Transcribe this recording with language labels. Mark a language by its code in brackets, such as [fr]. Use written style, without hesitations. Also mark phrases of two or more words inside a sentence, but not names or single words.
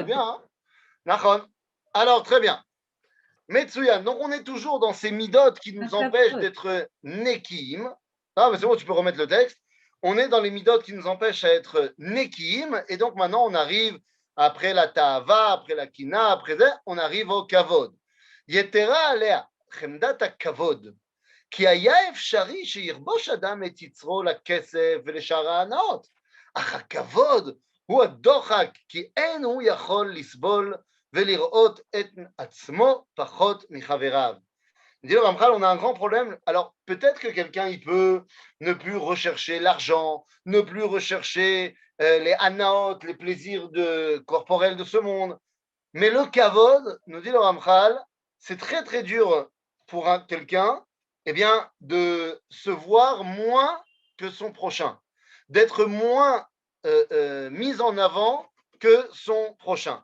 [fr] Bien. Hein. Alors, très bien. Metsuyan. Donc, on est toujours dans ces midotes qui nous empêchent d'être nekim. Ah, mais c'est bon, tu peux remettre le texte. On est dans les midotes qui nous empêchent d'être nekim. Et donc, maintenant, on arrive après la ta'ava, après la kina, après ça, on arrive au kavod. [he] יתרה עליה, חמדת הכבוד, כי היה אפשרי שירבוש אדם את יצרו לכסף ולשאר ההנאות, אך הכבוד הוא הדוחק, כי אין הוא יכול לסבול ולראות את עצמו פחות מחבריו. [fr] Dit le Ramchal, on a un grand problème. Alors, peut-être que quelqu'un, il peut ne plus rechercher l'argent, ne plus rechercher les anaot, les plaisirs corporels de ce monde. Mais le kavod, nous dit le Ramchal, c'est très très dur pour quelqu'un de se voir moins que son prochain, d'être moins mis en avant que son prochain.